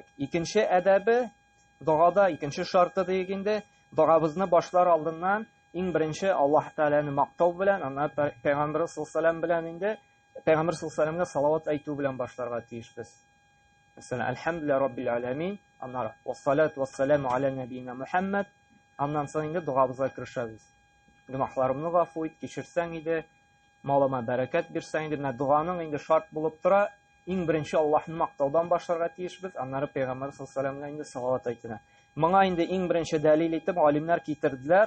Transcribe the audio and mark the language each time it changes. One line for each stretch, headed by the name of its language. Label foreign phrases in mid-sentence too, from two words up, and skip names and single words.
Tatar: Икенче әдәбе дугада, икенче шарты дигәндә, дугабызны башлар алдыннан иң беренче Аллаһ Тәгаләне мактау белән, аны Пәйгамбер саллаллаһу белән инде Пәйгамбер саллаллаһу салават әйтү белән башларга тиешбез.
Arabic: Мәсәлән, الحمد لله رب العالمين, аннан والصلاة والسلام على نبينا محمد,
Tatar: аннан соң инде дугабызга керешәбез. Гөнаһларымны гафу ит, кичерсәң иде, малыма бәрәкәт бирсәң иде. Менә дуганың инде шарт булып тора. Иң беренче Аллаһны мактаудан башларга тиешбез, аннары Пәйгамбер
Arabic: صلى الله عليه
Tatar: инде салават әйтенә. Моңа инде иң беренче дәлил итеп галимнәр китерделәр.